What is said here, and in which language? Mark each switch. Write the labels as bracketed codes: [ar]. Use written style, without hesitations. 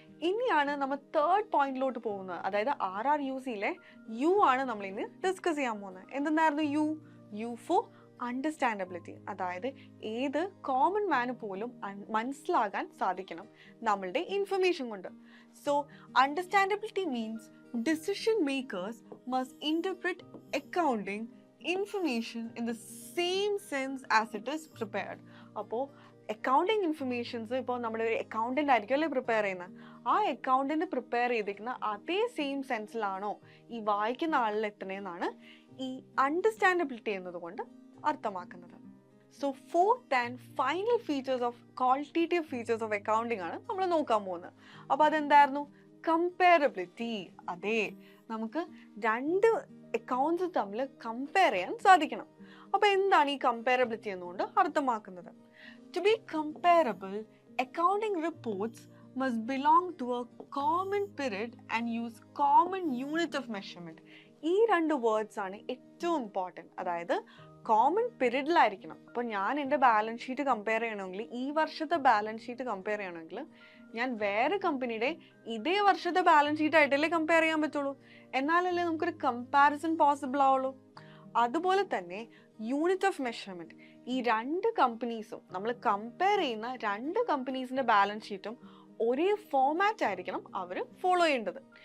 [ml] ഇനിയാണ് നമ്മൾ തേർഡ് പോയിന്റിലോട്ട് പോകുന്നത്, അതായത് RRUCയിലെ U ആണ് നമ്മൾ ഇന്ന് ഡിസ്കസ് ചെയ്യാൻ പോകുന്നത്. എന്തെന്നായിരുന്നു U ഫോർ അണ്ടർസ്റ്റാൻഡബിലിറ്റി. അതായത് ഏത് കോമൺ മാന് പോലും മനസ്സിലാകാൻ സാധിക്കണം നമ്മളുടെ ഇൻഫർമേഷൻ കൊണ്ട്. [en] So understandability means decision makers must interpret accounting information in the same sense as it is prepared. [ml] അപ്പോൾ അക്കൗണ്ടിങ് ഇൻഫർമേഷൻസ് ഇപ്പോൾ നമ്മുടെ ഒരു അക്കൗണ്ടൻ്റ് ആയിരിക്കുമല്ലേ പ്രിപ്പയർ ചെയ്യുന്നത്, ആ അക്കൗണ്ടൻ്റ് പ്രിപ്പയർ ചെയ്തിരിക്കുന്ന അതേ സെയിം സെൻസിലാണോ ഈ വായിക്കുന്ന ആളിൽ എത്തണേന്നാണ് ഈ അണ്ടർസ്റ്റാൻഡബിലിറ്റി എന്നതുകൊണ്ട് അർത്ഥമാക്കുന്നത്. [en] so fourth and final features of qualitative features of accounting [ml] ആണ് നമ്മൾ നോക്കാൻ പോകുന്നത്. അപ്പോൾ അതെന്തായിരുന്നു? കമ്പയറബിലിറ്റി. അതെ, നമുക്ക് രണ്ട് അക്കൗണ്ട്സ് തമ്മിൽ കമ്പയർ ചെയ്യാൻ സാധിക്കണം. അപ്പോൾ എന്താണ് ഈ കമ്പയറബിലിറ്റി എന്നുകൊണ്ട് അർത്ഥമാക്കുന്നത്? [en] To be comparable, accounting reports must belong to a common period and use common unit of measurement. [ml] ഈ രണ്ട് വേർഡ്സ് ആണ് ഏറ്റവും ഇമ്പോർട്ടൻറ്റ്. അതായത് കോമൺ പീരീഡിലായിരിക്കണം. അപ്പോൾ ഞാൻ എൻ്റെ ബാലൻസ് ഷീറ്റ് കമ്പയർ ചെയ്യണമെങ്കിൽ, ഈ വർഷത്തെ ബാലൻസ് ഷീറ്റ് കമ്പയർ ചെയ്യണമെങ്കിൽ ഞാൻ വേറെ കമ്പനിയുടെ ഇതേ വർഷത്തെ ബാലൻസ് ഷീറ്റ് ആയിട്ടല്ലേ കമ്പയർ ചെയ്യാൻ പറ്റുള്ളൂ. എന്നാലല്ലേ നമുക്കൊരു കമ്പാരിസൺ പോസിബിൾ ആവുള്ളൂ. അതുപോലെ തന്നെ യൂണിറ്റ് ഓഫ് മെഷർമെൻറ്റ്, ഈ രണ്ട് കമ്പനീസും നമ്മൾ കമ്പയർ ചെയ്യുന്ന രണ്ട് കമ്പനീസിൻ്റെ ബാലൻസ് ഷീറ്റും ഒരേ ഫോമാറ്റ് ആയിരിക്കണം അവർ ഫോളോ ചെയ്യേണ്ടത്.